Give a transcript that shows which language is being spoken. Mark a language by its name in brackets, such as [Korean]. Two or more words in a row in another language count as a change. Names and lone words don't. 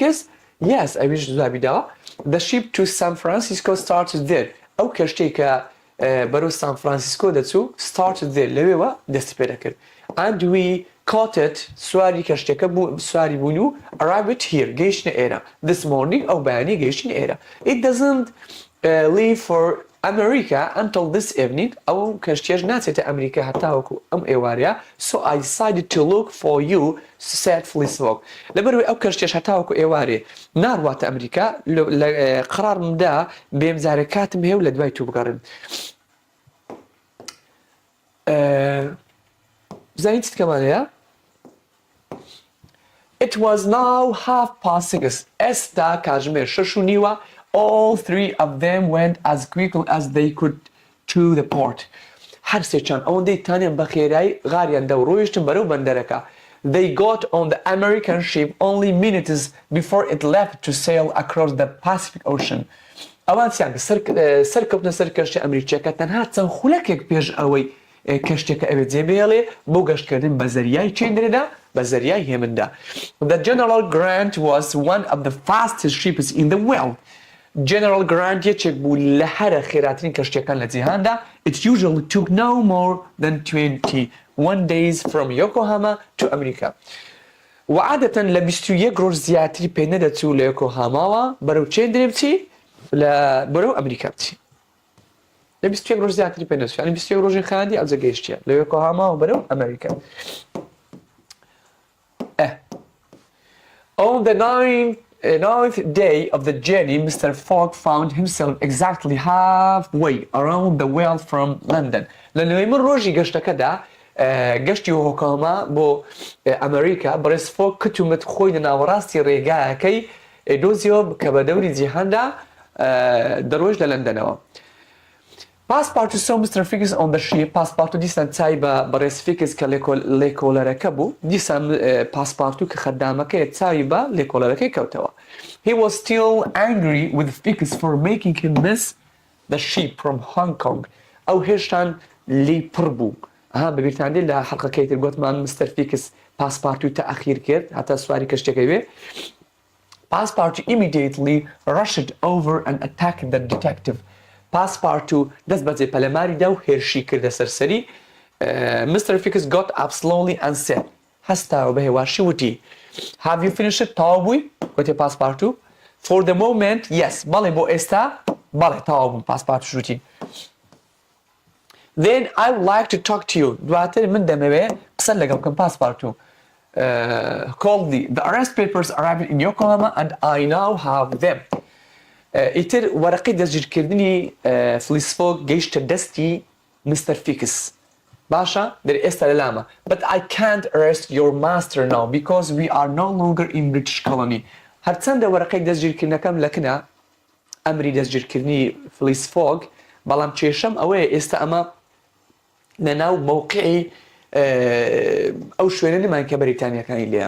[English] Yes, [Central Kurdish] ئەویش جوابی داوە. [English] The ship to San Francisco started there. [Central Kurdish] ئەو کەشتەی کە بەرەو San Francisco دەچوو [English] started there [Central Kurdish] لەوێوە دەستی پێ دەکرد. [English] And we caught it [Central Kurdish] سواری کەشتەکە سواری بوون و [English] arrived here [Central Kurdish] گەیشتنە ئێرە. [English] This morning [Central Kurdish] ئەو بەیانی گەیشتن ئێرە. [English] It doesn't leave for America until this evening. [Central Kurdish] ئەو کەشتیەش ناچێتە ئەمریکا هەتاوەکو ئەم ئێوارەیە. [English] So I decided to look for you, said Felice Fogg. [Central Kurdish] لەبەرەوەی ئەو کەشتیەش هەتاوەکو ئێوارێ ناڕواتە ئەمریکا قرارمدا بێمجارە کاتم هەیە و لە دوای تو بگەڕن. بزانین چیت کەمانەیە؟ [English] It was now 6:30. [Central Kurdish] ئێستا کاتژمێر 6:30. [English] All three of them went as quickly as they could to the port. [Central Kurdish] هەر سێچان ئەوەندەی تانیان بە خێرایی غاریان دە و ڕۆیشتن بەرەو بەندەرەکە. [English] They got on the American ship only minutes before it left to sail across the Pacific Ocean. [Central Kurdish] ئەوان چیان سەرکەوتنە سەر کەشتی ئەمریکیەکە تەنها چەند خولەکێک پێش ئەوەی کەشتێکە ئەوێت جێبێڵێ بۆ گەشتکردن بە زەریای چێندرێدا بە زەریای هێمندا. [English] The General Grant was one of the fastest ships in the world. [Central Kurdish] General Grant یەکێک بوو لە هەرە خێراترین کەشتیەکان لە جیهاندا. [English] It usually took no more than 21 days from Yokohama to America. [Central Kurdish] وعادەتەن لە 21 ڕۆژ زیاتری پێ نەدەچوو لە یۆکۆهاماوە بەرەو چێندرێ بچی بەرەو ئەمریکا بچی. لە 21 ڕۆژ زیاتری پێ نەچوو. یعنی 21 ڕۆژی خاندی ئەوجە گەیشتیە لە یۆکۆهاماوە بەرەو ئەمریکا. [English] On the ninth day of the journey, Mr. Fogg found himself exactly halfway around the world from London. [Central Kurdish] لە نوێمن ڕۆژی گەشتەکەدا گەشتی یۆکۆهاما بۆ ئەمریکا بەڕێز فۆگ کتومت خۆی لە ناوەڕاستی ڕێگایەکەی دۆزیەوە کە بە دەوری جیهاندا دەڕۆژ لە لەندەنەوە. [English] Passepartout saw Mr. Fix on the ship. [Central Kurdish] Passepartout دیسان چای بەڕێز فیکس کە لێکۆلەرەکە بوو. دیسان Passepartout کە خەدامەکەی چاوی بە لێکۆلەرەکەی کەوتەوە. [English] He was still angry with Fix for making him miss the ship from Hong Kong. [Central Kurdish] ئەو هێشتان لی پڕ بوو. بەبیرتاندی لە حەڵقەکەی تر گوتمان Mr. Fix Passepartout تەئەخیر کرد هەتا سواری کەشتێکەکەی بێ. [English] Passepartout immediately rushed over and attacked the detective. [Central Kurdish] Passepartout دەست بەجێ پەلەماری دا و هێرشی کردە سەرسەری. [English] Mr. Fix got up slowly and said [Central Kurdish] هەستاوە بە هێواشی وتی [English] Have you finished it? [Central Kurdish] تەواو بووی؟ [English] گوتی Passepartout. For the moment, yes. [Central Kurdish] بەڵێ بۆ ئێستا بەڵێ تەواو بووم Passepartout وتی. [English] Then I would like to talk to you. [Central Kurdish] دواتر من دەمەوێ قسە لەگەڵ بکەم Passepartout. [English] The arrest papers arrived in Yokohama and I now have them. [Central Kurdish] ئیتر وەرەقەی دەستگیرکردنی فلیس فۆگ گەیشتە دەستی Mr. Fix. باشە دەری ئێستا لە لامە. [English] But I can't arrest your master now because we are no longer in British colony. [Central Kurdish] هەرچەندە وەرەقەی دەستگیرکردنەکەم لەکنە ئەمری دەستگیرکردنی فلیس فۆگ، بەڵام کێشەم ئەوەیە ئێستا ئەمە لەناو مووقعی ئەو شوێنە نمان کە بەریتانیەکانی لێیە.